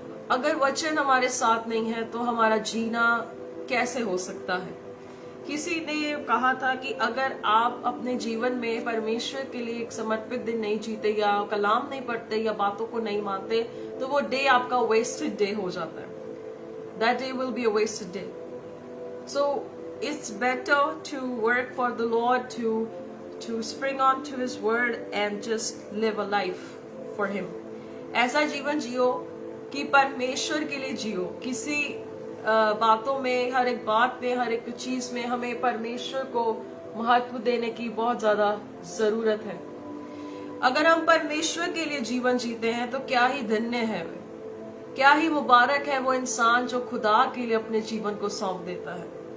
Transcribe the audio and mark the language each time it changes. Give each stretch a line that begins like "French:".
Hindi: अगर वचन हमारे साथ नहीं है तो हमारा जीना कैसे हो सकता है। किसी ने कहा था कि अगर आप अपने जीवन में परमेश्वर के लिए एक समर्पित दिन नहीं जीते, या कलाम नहीं पढ़ते, या बातों को नहीं मानते, तो वो डे आपका वेस्टेड डे हो जाता है।
English: That day will be a wasted day. So it's better to work for the Lord, to spring on to His word and just live a life for Him.
Hindi: ऐसा जीवन जियो कि परमेश्वर के लिए जियो। किसी बातों में, हर एक बात में, हर एक चीज में हमें परमेश्वर को महत्व देने की बहुत ज्यादा जरूरत है। अगर हम परमेश्वर के लिए जीवन जीते हैं तो क्या ही धन्य है, क्या ही मुबारक है वो इंसान जो खुदा के लिए अपने जीवन को सौंप देता है।